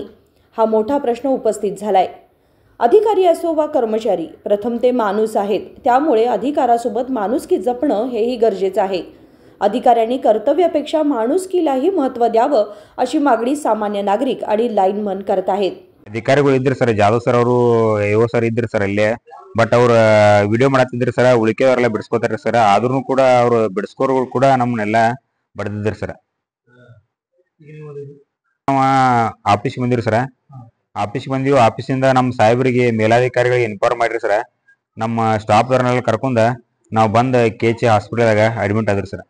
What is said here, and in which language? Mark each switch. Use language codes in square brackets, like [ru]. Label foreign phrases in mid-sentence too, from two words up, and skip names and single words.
[mr] हा मोठा प्रश्न उपस्थित झालाय। अधिकारी असो वा कर्मचारी, प्रथम ते माणूस आहेत, त्यामुळे अधिकारासोबत माणुसकी जपणं हेही गरजेचं आहे। अधिकाऱ्यांनी कर्तव्यापेक्षा माणुसकीलाही महत्त्व द्यावं अशी मागणी सामान्य नागरिक आणि लाईनमन करत आहेत। [kn] अधिकारिಗಳು ಇದ್ರು ಸರ್, ಜಾಧವ್ ಸರ್ ಅವರು ಎಒ ಸರ್ ಇದ್ರು ಸರ್ ಅಲ್ಲೇ, ಬಟ್ ಅವ್ರ ವಿಡಿಯೋ ಮಾಡತ್ತಿದ್ರು ಸರ್, ಉಳಿಕೆಯವರೆಲ್ಲ ಬಿಡಿಸ್ಕೋತಾರೆ ಸರ್, ಆದ್ರೂ ಕೂಡ ಅವರು ಬಿಡಿಸ್ಕೋರು ಕೂಡ ನಮ್ಮನ್ನೆಲ್ಲ ಬಡದಿದ್ರು ಸರ್। ನಾವು ಆಫೀಸ್ಗೆ ಬಂದಿರು ಸರ್, ಆಫೀಸ್ಗೆ ಬಂದಿವಿ, ಆಫೀಸಿಂದ ನಮ್ಮ ಸಾಹೇಬರಿಗೆ ಮೇಲಾಧಿಕಾರಿಗಳಿಗೆ ಇನ್ಫಾರ್ಮ್ ಮಾಡಿರಿ ಸರ್, ನಮ್ಮ ಸ್ಟಾಫ್ದವ್ರನ್ನೆಲ್ಲ ಕರ್ಕೊಂಡ ನಾವು ಬಂದು KH ಹಾಸ್ಪಿಟಲ್ದಾಗ ಅಡ್ಮಿಟ್ ಆದ್ರಿ ಸರ್।